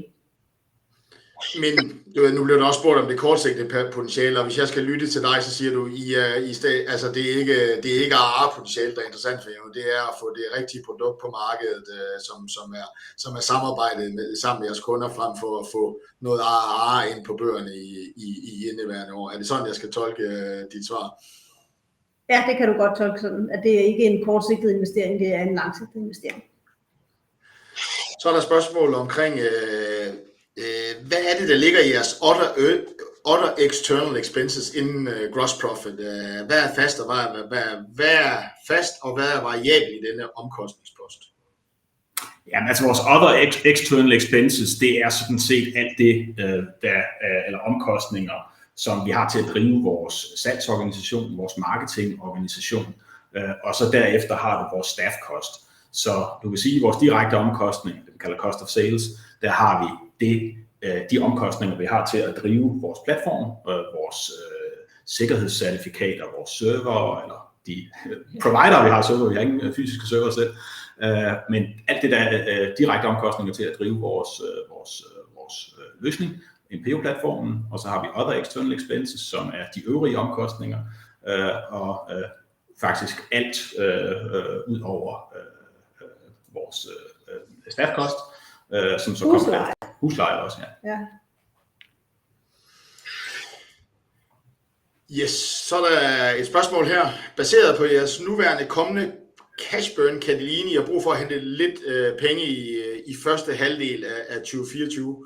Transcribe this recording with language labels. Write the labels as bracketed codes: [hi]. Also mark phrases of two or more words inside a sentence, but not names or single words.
[da] Men nu bliver der også spurgt om det kortsigtede potentiale, og hvis jeg skal lytte til dig, så siger du, altså det er ikke ARR-potentiale, der er interessant for jer, det er at få det rigtige produkt på markedet, som er samarbejdet sammen med jeres kunder, frem for at få noget ARR ind på bøgerne i indeværende år. Er det sådan, jeg skal tolke dit svar? Ja, det kan du godt tolke sådan, at det er ikke en kortsigtet investering, det er en langsigtet investering. Så er der spørgsmål omkring, hvad er det, der ligger i jeres [en] other external expenses [da] inden gross profit? Hvad er fast, og hvad er variabel i denne omkostningspost? Jamen altså vores [en] other external expenses, [da] det er sådan set alt det, eller omkostninger, som vi har til at drive vores salgsorganisation, vores marketingorganisation, og så derefter har du vores [en] staff cost. [da] Så du kan sige, at vores direkte omkostninger, det vi kalder [en] cost of sales, [da] der har vi de omkostninger, vi har til at drive vores platform, vores sikkerhedscertifikater, vores server, eller de provider, vi har server, vi har ingen fysiske server selv, men alt det der er direkte omkostninger til at drive vores løsning, MPO-platformen, og så har vi [en] other external expenses, [da] som er de øvrige omkostninger, og faktisk alt ud over vores [en] staff cost, [da] som så kommer af husleje også, ja. Yes, så er der et spørgsmål her. Baseret på jeres nuværende kommende cash burn, kan det ligne, I har brug for at hente lidt penge i første halvdel af 2024?